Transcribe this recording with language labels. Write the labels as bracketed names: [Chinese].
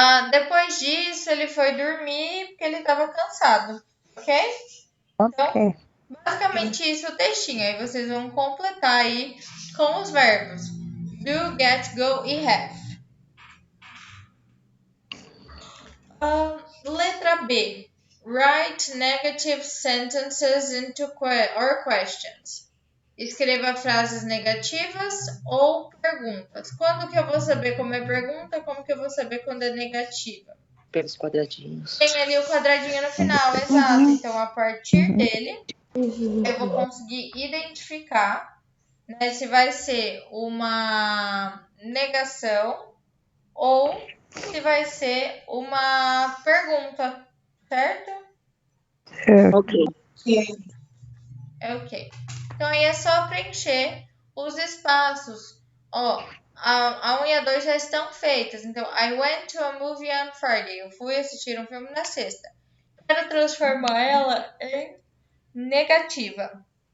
[Portuguese] Depois disso, ele foi dormir porque ele estava cansado, ok? Então, basicamente isso é o textinho. Aí vocês vão completar aí com os verbos do, get, go e have. Letra B. [English] Write negative sentences into or questions. [Portuguese] Escreva frases negativas ou perguntas. Quando que eu vou saber como é pergunta? Como que eu vou saber quando é negativa? Pelos quadradinhos. Tem ali o quadradinho no final, exato. Então, a partir dele, eu vou conseguir identificar, né, se vai ser uma negação ou se vai ser uma pergunta, certo? Ok. Ok. Então, aí é só preencher os espaços. Ó, a 1 e a 2 já estão feitas. [English] Então, I went to a movie on Friday. [Portuguese] Eu fui assistir um filme na sexta. Quero transformar ela em negativa.